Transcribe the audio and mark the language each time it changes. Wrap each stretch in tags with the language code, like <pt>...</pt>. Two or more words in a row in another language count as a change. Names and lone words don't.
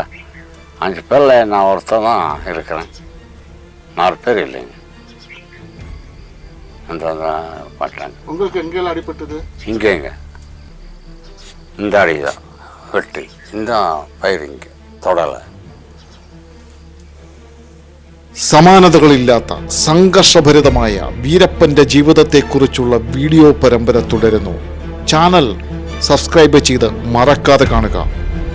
<ta>5 பேரில் நான் ஒருத்தர் தான் இருக்கிறேன். 4 பேர் இல்லைங்க. அந்த பண்ணுறாங்க. உங்களுக்கு எங்கெல்லாம் அடிபட்டது? இங்கேங்க இந்த அடி தான் வெட்டு, இந்த பயிர் இங்கே தொடலை.</ta> <ml>സമാനതകളില്ലാത്ത സംഘർഷഭരിതമായ വീരപ്പന്റെ ജീവിതത്തെക്കുറിച്ചുള്ള വീഡിയോ പരമ്പര തുടരുന്നു. ചാനൽ സബ്സ്ക്രൈബ് ചെയ്ത് മറക്കാതെ കാണുക.</ml>